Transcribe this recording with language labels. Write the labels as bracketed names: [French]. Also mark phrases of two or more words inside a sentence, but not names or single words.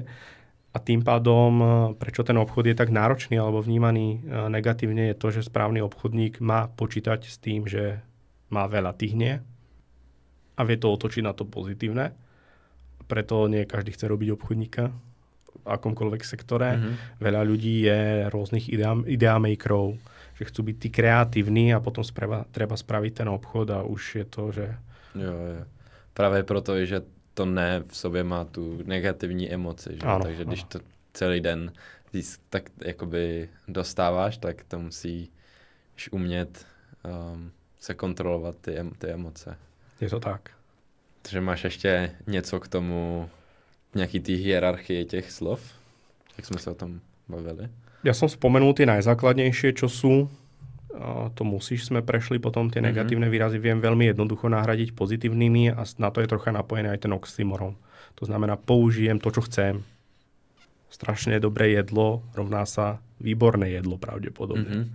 [Slovak] A tým pádom, prečo ten obchod je tak náročný alebo vnímaný negatívne, je to, že správny obchodník má počítať s tým, že má veľa tihnie a vie to otočiť na to pozitívne. Preto nie každý chce robiť obchodníka v akomkoľvek sektore. Veľa ľudí je rôznych ideamakerov, že chcú byť tí kreatívni a potom treba spraviť ten obchod a už je to, že... [Czech] Jo. Právě proto, že to ne v sobě má tu negativní emoci, že? Ano, takže když to celý den tak jakoby dostáváš, tak to musíš umět se kontrolovat ty emoce. Je to tak. Takže máš ještě něco k tomu, nějaký ty hierarchie těch slov? Jak jsme se o tom bavili? [Slovak] Ja som spomenul tie najzákladnejšie, čo sú. To musíš, sme prešli, potom tie negatívne výrazy viem veľmi jednoducho nahradiť pozitívnymi a na to je trocha napojený aj ten oxymoron. To znamená, použijem to, čo chcem. Strašne dobré jedlo rovná sa výborné jedlo pravdepodobne.